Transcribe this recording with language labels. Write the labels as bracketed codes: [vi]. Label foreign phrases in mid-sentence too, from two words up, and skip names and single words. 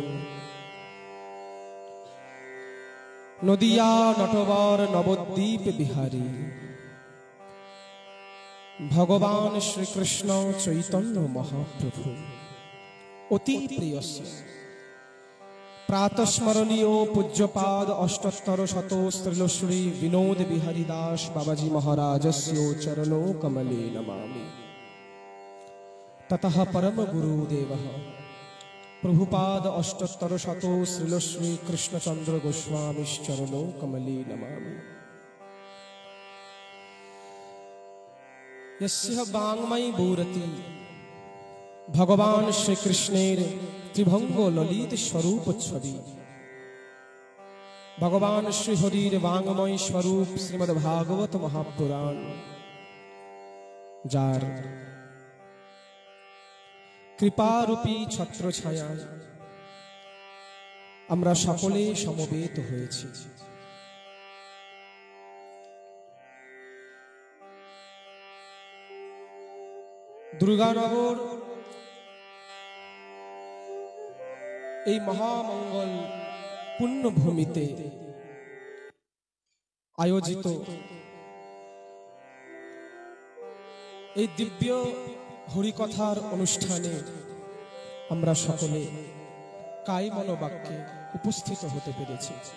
[sa] নদিয়া নটবর নবদ্বীপ বিহারী ভগবান শ্রীকৃষ্ণ চৈতন্য মহাপ্রভু অতি প্রিয়স্য প্রাতঃস্মরণীয় পূজ্যপাদ অষ্টোত্তর শত শ্রীলশ্রী বিনোদ বিহারী দাস বাবাজি মহারাজস্য চরণো কমলে নমামি। ततः परम गुरुदेवः प्रभुपाद अष्टोत्तर शतो श्रीलश्री कृष्णचंद्र गोस्वामीश्चरणो कमले नमामि। [bn] যস্য বাঙ্ময়ী মূর্তি ভগবান শ্রী কৃষ্ণের ত্রিভঙ্গ ললিত স্বরূপ ছবি ভগবান শ্রী হরির বাঙ্ময় স্বরূপ শ্রীমদ্ ভাগবত মহাপুরাণ যার কৃপারূপী ছত্র ছায়ায় আমরা সকলে সমবেত হয়েছি। দুর্গানগর এই মহামঙ্গল পুণ্যভূমিতে আয়োজিত এই দিব্য হরিকথার অনুষ্ঠানে আমরা সকলে কায় মনোবাক্যে উপস্থিত হতে পেরেছি।